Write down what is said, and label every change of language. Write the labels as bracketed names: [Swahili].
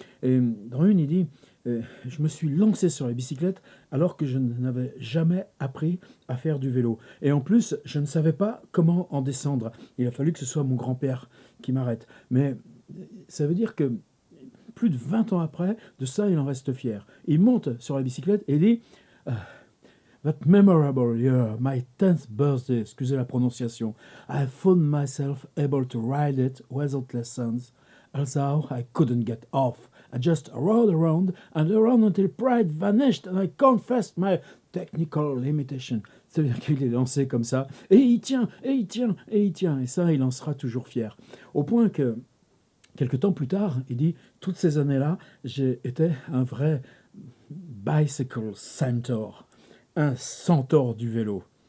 [French] Et dans une, il dit je me suis lancé sur la bicyclette alors que je n'avais jamais appris à faire du vélo. Et en plus, je ne savais pas comment en descendre. Il a fallu que ce soit mon grand-père qui m'arrête. Mais ça veut dire que plus de 20 ans après, de ça, il en reste fier. Il monte sur la bicyclette et dit [English] That memorable year, my 10th birthday, [French] excusez la prononciation, [English] I found myself able to ride it without lessons, although I couldn't get off. I just rode around and around until pride vanished and I confessed my technical limitation. [French] C'est-à-dire qu'il est lancé comme ça, et il tient, et il tient, et il tient, et ça, il en sera toujours fier. Au point que quelque temps plus tard, il dit toutes ces années-là, j'ai été un vrai [English] bicycle centaur, [French] un centaure du vélo.